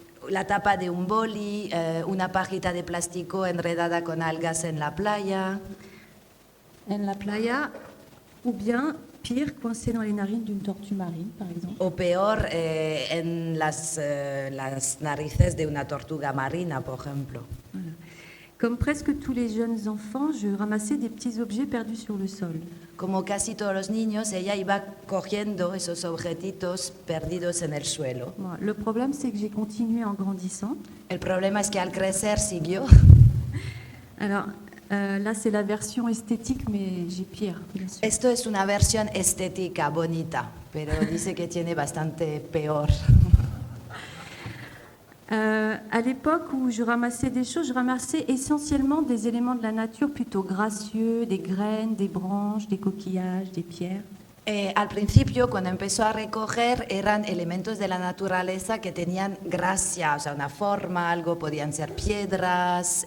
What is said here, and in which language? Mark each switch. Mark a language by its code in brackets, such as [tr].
[es] La tapa de un boli, una pajita de plástico enredada con algas en la playa, en la playa, [fr] ou bien, pire, coincé dans les narines d'une tortue marine, par exemple. [es] o peor, en las narices de una tortuga marina, por ejemplo. [fr] Voilà. Comme presque tous les jeunes enfants, je ramassais des petits objets perdus sur le sol. [es] Como casi todos los niños, ella iba cogiendo esos objetitos perdidos en el suelo. [fr] Voilà. Le problème, c'est que j'ai continué en grandissant. [es] El problema es que al crecer siguió. [fr] Alors, là, c'est la version esthétique, mais j'ai pire, bien sûr. [es] Esto es una versión estética, bonita, pero dice que tiene bastante peor. [fr] À l'époque où je ramassais des choses, je ramassais essentiellement des éléments de la nature plutôt gracieux, des graines, des branches, des coquillages, des pierres. [es] Al principio, cuando empezó a recoger, eran elementos de la naturaleza que tenían gracia, o sea, una forma, algo, podían ser piedras,